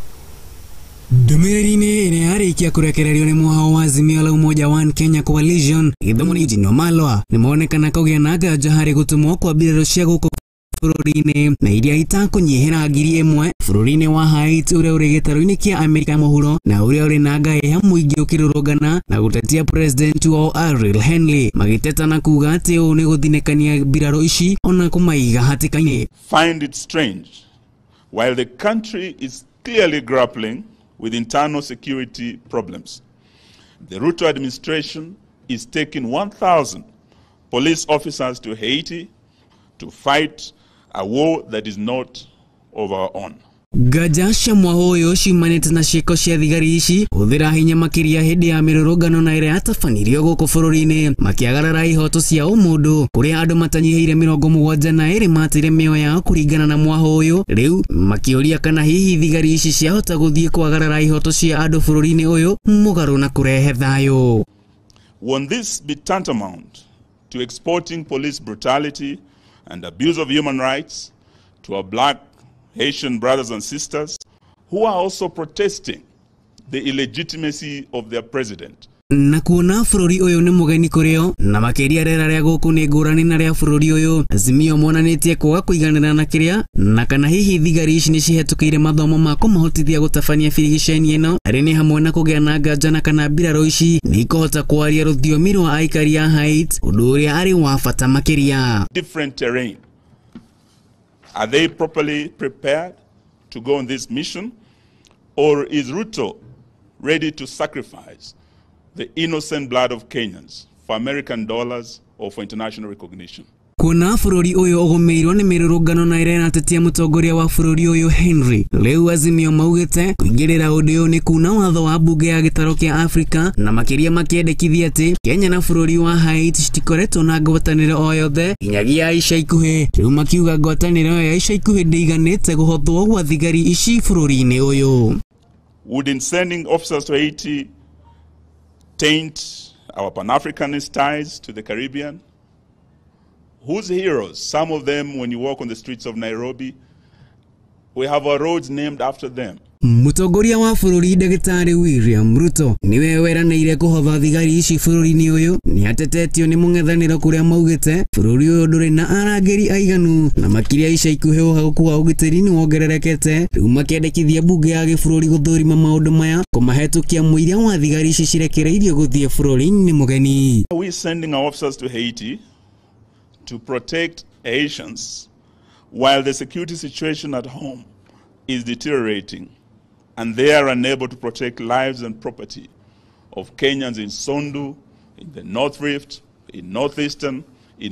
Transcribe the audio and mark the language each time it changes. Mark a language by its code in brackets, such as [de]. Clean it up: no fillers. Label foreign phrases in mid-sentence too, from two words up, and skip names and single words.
[ki] Ndumiriri-ini ine yarikia kurekererio ni muhao wa Azimio la Umoja One Kenya Coalition ithamuni Jino Malwa nimonekana kugĩa na nganja harĩ gũtumwo kwa mbirarũ cia gũkũ bururi-ini na iria itakunyihira ngiri 1 bururi-ini wa Haiti uria uri gĩtarũ-inĩ kia Amerika Mohoro na uria uri na ngahĩha mũingĩ ũkĩrũrũngana na gũtetia president wao Ariel Henry magĩteta na kuga atĩ ũũ nĩ gũthinĩkania mbirarũ ici ona kũmaiga hatĩka-inĩ. [en] Find it strange while the country is clearly grappling with internal security problems. The Ruto administration is taking 1,000 police officers to Haiti to fight a war that is not of our own. [ki] Gajasha Mohoro shimanite na ciĩko cia thigari ici hũthĩra hinya makĩria hĩndĩ ya mĩrũrũngano na ĩrĩa yatafanirio gũkũ bũrũri-inĩ makĩagarara ihoto cia ũmũndũ kũrĩa andũ matanyihĩire 72 matire mĩoyo yao kũringana na Mohoro rĩu makĩũria kana hihi thigari ici ciahota gũthiĩ kwagarara ihoto cia andũ bũrũri-inĩ ũyũ mũgarũ na kũrehe thayũ. [en] Won't this be tantamount to exporting police brutality and abuse of human rights to our black Haitian brothers and sisters who are also protesting the illegitimacy of their president? [ki] Na kuona bũrũri ũyũ nĩ mũgeni kũrĩo na makĩria rĩera rĩa gũkũ nĩ ngũrani na rĩa bũrũri ũyũ Azimio monanĩtie kwaga kũiganĩra na kĩrĩa na kana hihi thigari ici nĩ cihetũkĩire mathomo ma kũmahotithia gũtabania birigiceni ĩno arĩ nĩ hamwe na kũgĩa na nganja na kana mbirarũ ici nĩ ikũhota kwaria rũthiomi rwa aikari a Haiti ũndũ ũrĩa arĩ wa bata makĩria. [en] Different terrain. Are they properly prepared to go on this mission, or is Ruto ready to sacrifice the innocent blood of Kenyans for American dollars or for international recognition? [ki] Kuna bũrũri ũyũ ũgũmĩirwo nĩ mĩrũrũngano na ĩrĩa ĩratetia mũtongoria wa bũrũri ũyũ Henry rĩu Azimio maugĩte kũingĩrĩra ũndũ ũyũ nĩ kuna watho wa mbunge ya gĩtarũ kĩa Afrika na makĩria makĩendekithia atĩ Kenya na bũrũri wa Haiti citikoretwo na ngwatanĩro o yothe nginyagia ica ikuhĩ rĩu makiuga ngwatanĩro ya ica ikuhĩ ndĩiganĩte gũhothwo gwa thigari ici bũrũri-inĩ ũyũ. [en] Would sending officers to Haiti taint our Pan-Africanist ties to the Caribbean? Whose heroes? Some of them, when you walk on the streets of Nairobi, we have our roads named after them. [ki] Mũtongoria wa bũrũri Ndagĩtarĩ William Ruto niwe weranĩire kũhotha thigari ici bũrũri-inĩ ũyũ nĩ atetetio nĩ mũng'ethanĩro kũrĩa maugĩte bũrũri ũyũ ndũrĩ na arangĩri aiganu na makĩria ica ikuhĩ ũhagũku wa ũgitĩri nĩ wongererekete rĩu makĩendekithia mbunge ya gĩbũrũri gũthũrima maũndũ maya kũmahetũkia mũiria wa thigari ici cirekereirio gũthiĩ bũrũri-inĩ mũgeni. [en] Are we sending our officers to Haiti to protect Haitians while the security situation at home is deteriorating and they are unable to protect lives and property of Kenyans in Sondu, in the North Rift, in Northeastern, in